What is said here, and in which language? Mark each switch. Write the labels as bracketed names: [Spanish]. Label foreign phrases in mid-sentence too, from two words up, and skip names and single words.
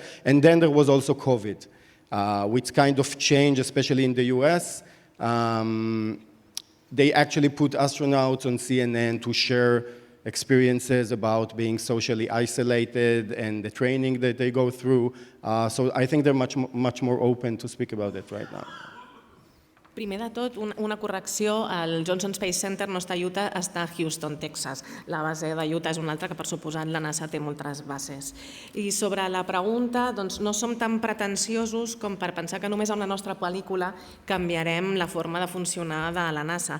[English] And then there was also COVID, which kind of changed, especially in the US. They actually put astronauts on CNN to share experiences about being socially isolated and the training that they go through. So I think they're much more open to speak about it right now. [Catalan] Primer de tot, una correcció, el Johnson Space Center no està a Utah, està a Houston, Texas. La base de Utah és una altra que, per suposat, la NASA té moltes bases. I sobre la pregunta, doncs no som tan pretensiosos com per pensar que només amb la nostra pel·lícula canviarem la forma de funcionar de la NASA.